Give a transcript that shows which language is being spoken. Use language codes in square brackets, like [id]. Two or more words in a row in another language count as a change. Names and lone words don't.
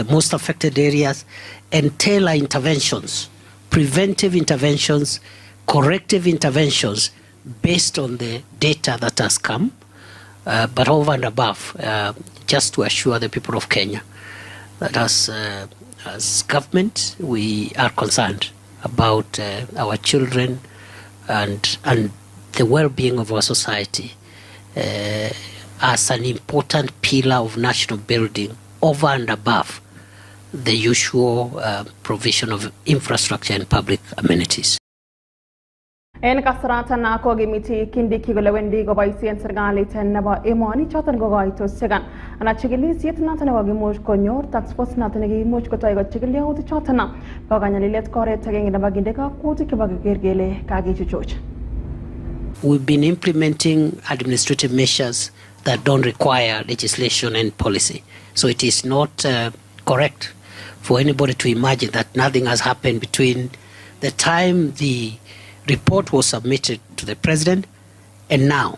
[en] most affected areas, and tailor interventions, preventive interventions, corrective interventions based on the data that has come, but over and above, just to assure the people of Kenya that as government, we are concerned about our children and the well-being of our society as an important pillar of national building over and above the usual provision of infrastructure and public amenities. [kln] En kasaratan ako gimiti Kindiki kole wendi koboisien serikalit nebo emoni choton kokoitosiek ana chikilisiet noton nebo kimuch konyor [en] task force [kln] noton nekimuch kotoi kochikil yautik choton bo kanyalilet koret agenge nebo kinde kakwautiik chebo keker kele kakichuchuch. [en] We've been implementing administrative measures that don't require legislation and policy. So it is not correct for anybody to imagine that nothing has happened between the time the report was submitted to the president and now.